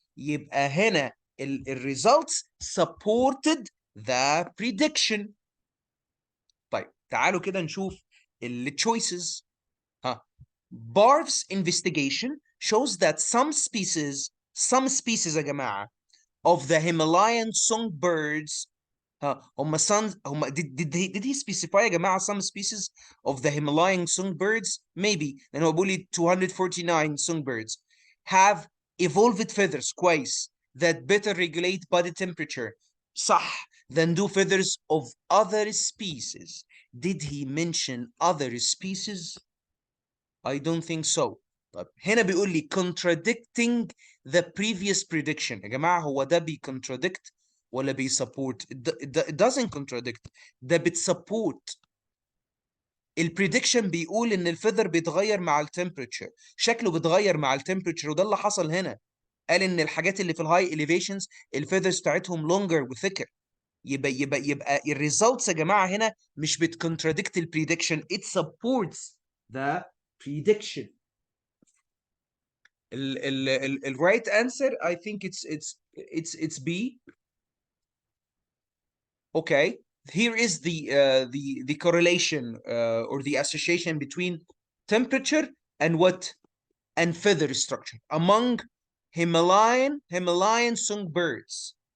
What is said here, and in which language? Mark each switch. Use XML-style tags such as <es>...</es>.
<ar>يبقى هنا الريزلتس supported the prediction. طيب تعالوا كده نشوف التشويسز.</ar> <en>ها Barf's investigation shows that some species</en> <ar>يا جماعة</ar> <en>of the Himalayan songbirds هم did he specify يا جماعة some species of the Himalayan songbirds؟ maybe،</en> <ar>لأن هو بيقول لي</ar> <en>249 songbirds have evolved feathers</en> <ar>كويس</ar> <en>that better regulate body temperature</en> <ar>صح</ar> <en>than do feathers of other species. Did he mention other species؟ I don't think so.</en> <ar>طب هنا بيقول لي</ar> <en>contradicting the previous prediction.</en> <ar>يا جماعة هو ده contradict ولا support؟</ar> <en>it doesn't contradict،</en> <ar>ده support. البريدكشن بيقول ان الفيذر بيتغير مع التمبريتشر، شكله بيتغير مع التمبريتشر، وده اللي حصل هنا. قال ان الحاجات اللي في الهاي اليفيشنز الفيذرز بتاعتهم longer وثيكر. يبقى الريزلتس يا جماعه هنا مش بتكونتراديكت البريدكشن،</ar> <en>it supports the prediction. ال right answer I think it's B. Okay, here is the correlation or the association between temperature and what? And feather structure among Himalayan songbirds.</en>